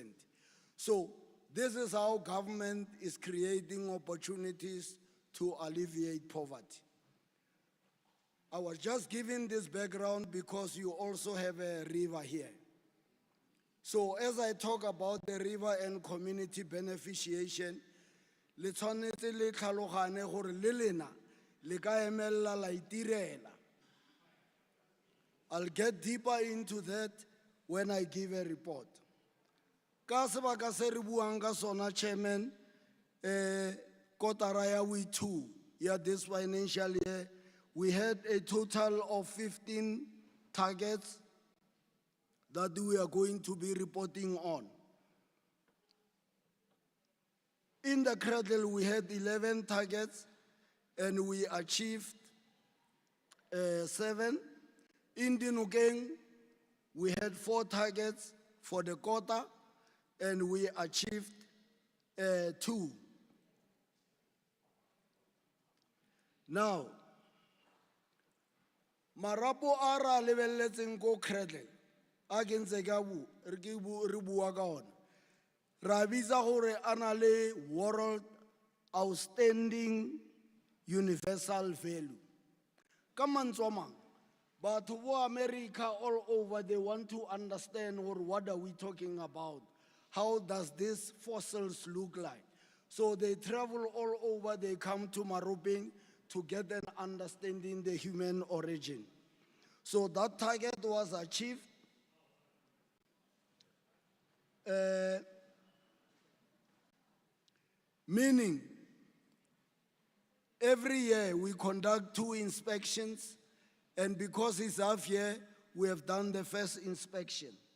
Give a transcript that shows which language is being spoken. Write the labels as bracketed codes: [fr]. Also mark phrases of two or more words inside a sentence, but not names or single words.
[en] So this is how government is creating opportunities to alleviate poverty. I was just giving this background because you also have a river here. So as I talk about the river and community beneficiation, [tn] le tshwanetse le tlhaloganye gore le lena le ka emella la itirela. [en] I'll get deeper into that when I give a report. [tn] Ka sebaka se re buang ka sona, Chairman, kotara ya we2 ya [en] this financial year, we had a total of 15 targets that we are going to be reporting on. In the Cradle, we had 11 targets, and we achieved 7. In Dinokeng, we had 4 targets for the quarter, and we achieved 2. Now, [tn] marapo a ra lebelletseng ko Cradle, a ke ntse ka re bua ka ona. Ra bitsa gore a na le [en] world outstanding universal value. [tn] Ka mantswe a mang, batho bo [en] America all over, they want to understand what are we talking about? How does these fossils look like? So they travel all over, they come to Maropeng to get an understanding the human origin. So that target was achieved. Meaning, every year we conduct 2 inspections, and because it's half year, we have done the first inspection.